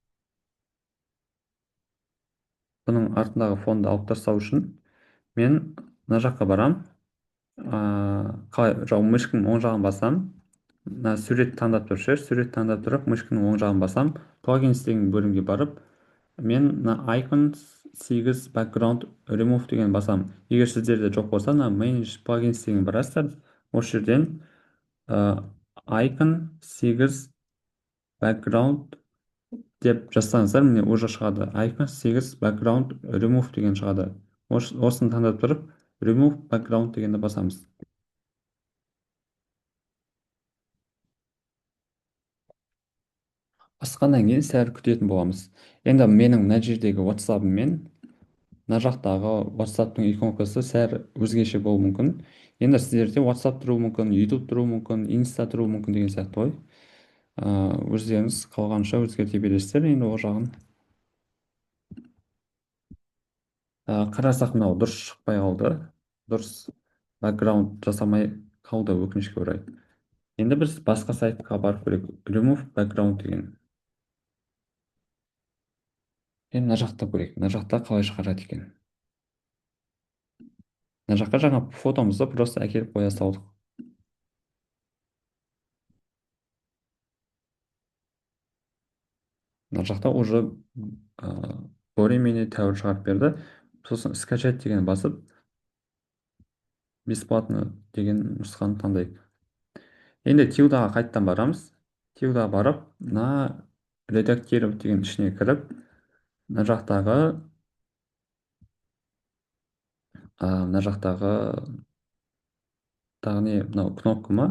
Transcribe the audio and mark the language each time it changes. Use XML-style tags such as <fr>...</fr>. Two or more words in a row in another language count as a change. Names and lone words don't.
<kk>Бұның артындағы фонды алып тастау үшін мен мына жаққа барам. Қалай мышканың оң жағын басам, мына сурет таңдап тұр ше, сурет таңдап тұрып мышканың оң жағын басам, плагинс деген бөлімге барып, мен мына</kk> <en>icon 8 background remove</en> <kk>деген басам. Егер сіздерде жоқ болса, мына</kk> <en>manage plugins</en> <kk>деген барасыздар, осы жерден</kk> <en>icon 8 background</en> <kk>деп жазсаңыздар, міне уже шығады,</kk> <en>icon 8 background remove деген шығады.</en> <kk>Осыны таңдап тұрып</kk> <en>remove background</en> <kk>дегенді басамыз. Басқаннан кейін сәл күтетін боламыз. Енді менің мына жердегі WhatsApp мен мына жақтағы WhatsApp-тың иконкасы сәл өзгеше болуы мүмкін. Енді сіздерде WhatsApp тұруы мүмкін, YouTube тұруы мүмкін, Insta тұруы мүмкін деген сияқты ғой. Өздеріңіз қалғанша өзгерте бересіздер енді ол жағын. Қарасақ мынау дұрыс шықпай қалды. Дұрыс бэкграунд жасамай қалды, өкінішке орай. Енді біз басқа сайтқа барып көрейік.</kk> <en>Remove background деген.</en> <kk>Енді мына жақта көрейік. Мына жақта қалай шығарады екен. Мына жаққа жаңа фотомызды просто әкеліп қоя салдық. Мына жақта</kk> <ru>уже более-менее</ru> <kk>тәуір шығарып берді. Сосын скачать деген басып, бесплатно деген нұсқаны таңдайық. Енді тилдаға қайттан барамыз. Тилдаға барып, мына редактировать деген ішіне кіріп, мына жақтағы тағы не, мынау кнопка ма?</kk>